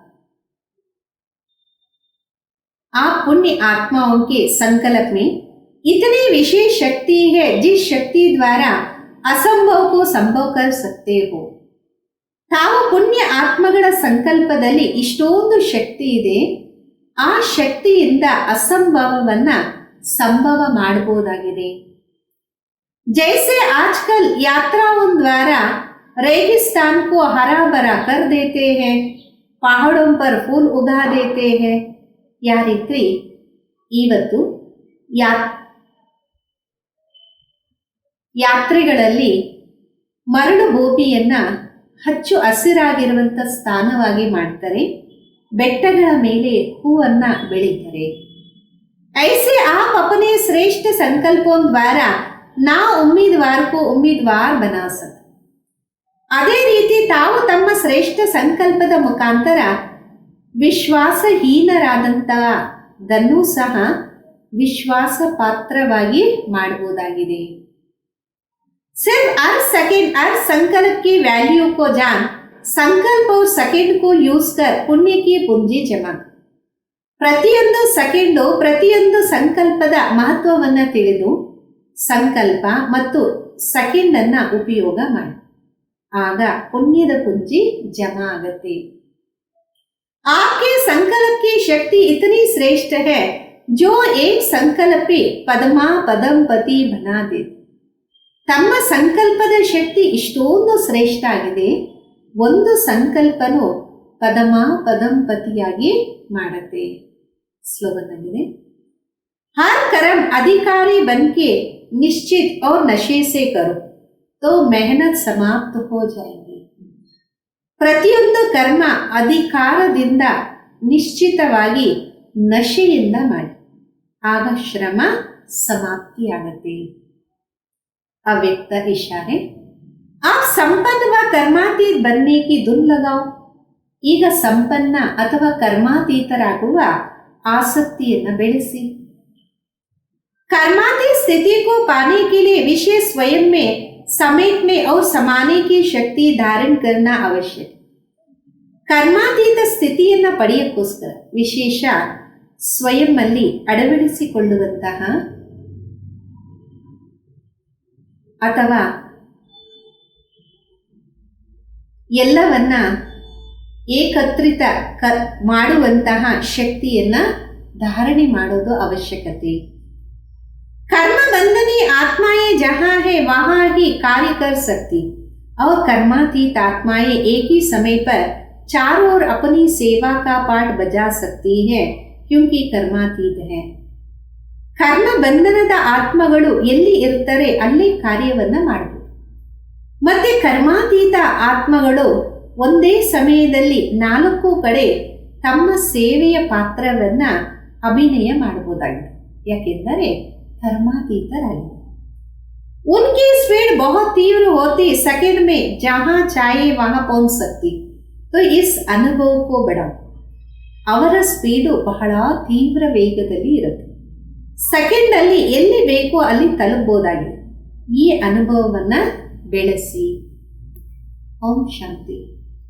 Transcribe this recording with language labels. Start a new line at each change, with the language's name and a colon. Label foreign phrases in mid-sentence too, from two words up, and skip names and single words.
Hindi: आप पुण्य आत्माओं के संकल्प में इतनी विशेष शक्ति है जिस शक्ति द्वारा असंभव को संभव कर सकते हो.
Kannada: ತಾವು ಪುಣ್ಯ ಆತ್ಮಗಳ ಸಂಕಲ್ಪದಲ್ಲಿ ಇಷ್ಟೊಂದು ಶಕ್ತಿ ಇದೆ, ಆ ಶಕ್ತಿಯಿಂದ ಅಸಂಭವವನ್ನ ಸಂಭವ ಮಾಡಬಹುದಾಗಿದೆ.
Hindi: जैसे आजकल यात्राओं द्वारा रेगिस्तान को हरा भरा कर देते हैं, पहाड़ों पर फूल उगा देते हैं.
Kannada: या ರೀತಿ ಇವತ್ತು ಯಾತ್ರೆಗಳಲ್ಲಿ ಮರಳು ಭೂಮಿಯನ್ನ ಹಚ್ಚು ಹಸಿರಾಗಿರುವಂಥ ಸ್ಥಾನವಾಗಿ ಮಾಡ್ತಾರೆ, ಬೆಟ್ಟಗಳ ಮೇಲೆ ಹೂವನ್ನ ಬೆಳೀತಾರೆ.
Hindi: ऐसे आप अपने श्रेष्ठ संकल्पों द्वारा ना उम्मीदवार को उम्मीदवार बना सकते.
Kannada: ಅದೇ ರೀತಿ ತಾವು ತಮ್ಮ ಶ್ರೇಷ್ಠ ಸಂಕಲ್ಪದ ಮುಖಾಂತರ ವಿಶ್ವಾಸಹೀನರಾದಂಥದನ್ನು ಸಹ ವಿಶ್ವಾಸ ಪಾತ್ರವಾಗಿ ಮಾಡಬಹುದಾಗಿದೆ.
Hindi: सिर्फ हर सेकंड हर संकल्प की वैल्यू को जान, संकल्प और सेकंड को यूज कर पुण्य की पूंजी जमा.
Kannada: ಪ್ರತಿಯೊಂದು ಸೆಕೆಂಡು ಪ್ರತಿಯೊಂದು ಸಂಕಲ್ಪದ ಮಹತ್ವವನ್ನು ತಿಳಿದು ಸಂಕಲ್ಪ ಮತ್ತು ಸೆಕೆಂಡ್ ಅನ್ನ ಉಪಯೋಗ ಮಾಡಿ, ಆಗ ಪುಣ್ಯದ ಪುಂಜಿ ಜಮಾ ಆಗತ್ತೆ.
Hindi: आपके संकल्प की शक्ति इतनी श्रेष्ठ है जो एक संकल्प पे पदमा पदम पति बना दे.
Kannada: ತಮ್ಮ ಸಂಕಲ್ಪದ ಶಕ್ತಿ ಇಷ್ಟೊಂದು ಶ್ರೇಷ್ಠ ಆಗಿದೆ, ಒಂದು ಸಂಕಲ್ಪನು ಪದಮ ಪದಂಪತಿಯಾಗಿ ಮಾಡುತ್ತೆ. ಸ್ಲೋಗನ್ ಆಗಿದೆ:
Hindi: हर कर्म अधिकारी बनके निश्चित और नशे से करो तो मेहनत समाप्त हो जाएगी.
Kannada: ಪ್ರತಿಯೊಂದು ಕರ್ಮ ಅಧಿಕಾರದಿಂದ ನಿಶ್ಚಿತವಾಗಿ ನಶೆಯಿಂದ ಮಾಡಿ, ಆಗ ಶ್ರಮ ಸಮಾಪ್ತಿಯಾಗತ್ತೆ.
Hindi: अव्यक्त इशारे: आप संपन्न व कर्मातीत बनने की धुन लगाओ.
Kannada: ಈಗ ಸಂಪನ್ನ ಅಥವಾ ಕರ್ಮಾತೀತರಾಗುವ ಆಸಕ್ತಿಯನ್ನು ಬೆಳೆಸಿ.
Hindi: कर्मातीत स्थिति को पाने के लिए विशेष स्वयं में समेटने और समाने की शक्ति धारण करना आवश्यक.
Kannada: ಕರ್ಮಾತೀತ ಸ್ಥಿತಿಯನ್ನು ಪಡೆಯಕ್ಕೋಸ್ಕರ ವಿಶೇಷ ಸ್ವಯಂ ಅಲ್ಲಿ ಅಳವಡಿಸಿಕೊಳ್ಳುವಂತಹ ಅಥವಾ ಎಲ್ಲವನ್ನ ಏಕತ್ರಿತ ಮಾಡುವಂತಹ ಶಕ್ತಿಯನ್ನ ಧಾರಣೆ ಮಾಡೋದು ಅವಶ್ಯಕತೆ.
Hindi: कर्म बंधनी आत्माएं जहां है वहां ही कार्य कर सकती और कर्मातीत आत्माएं एक ही समय पर चारों ओर अपनी सेवा का पाठ बजा सकती है क्योंकि कर्मातीत है.
Kannada: ಕರ್ಮ ಬಂಧನದ ಆತ್ಮಗಳು ಎಲ್ಲಿ ಇರ್ತಾರೆ ಅಲ್ಲಿ ಕಾರ್ಯವನ್ನ ಮಾಡಬಹುದು. ಮತ್ತೆ ಕರ್ಮಾತೀತ ಆತ್ಮಗಳು ಒಂದೇ ಸಮಯದಲ್ಲಿ 4 ಕಡೆ ತಮ್ಮ ಸೇವೆಯ ಪಾತ್ರವನ್ನ ಅಭಿನಯ ಮಾಡಬಹುದಾಗಿದೆ, ಯಾಕೆಂದರೆ कर्मातीतराಗಿದೆ.
Hindi: उनकी स्पीड बहुत तीव्र होती, सेकंड में जहां चाहे वहां पहुंच सकती. तो इस अनुभव को बढ़ाओ.
Kannada: ಅವರ ಸ್ಪೀಡು ಬಹಳ ತೀವ್ರ ವೇಗದಲ್ಲಿ ಇರುತ್ತೆ, ಸೆಕೆಂಡ್ ಅಲ್ಲಿ ಎಲ್ಲಿ ಬೇಕೋ ಅಲ್ಲಿ ತಲುಪಬಹುದಾಗಿದೆ. ಈ ಅನುಭವವನ್ನ ಬೆಳೆಸಿ. ಓಂ ಶಾಂತಿ.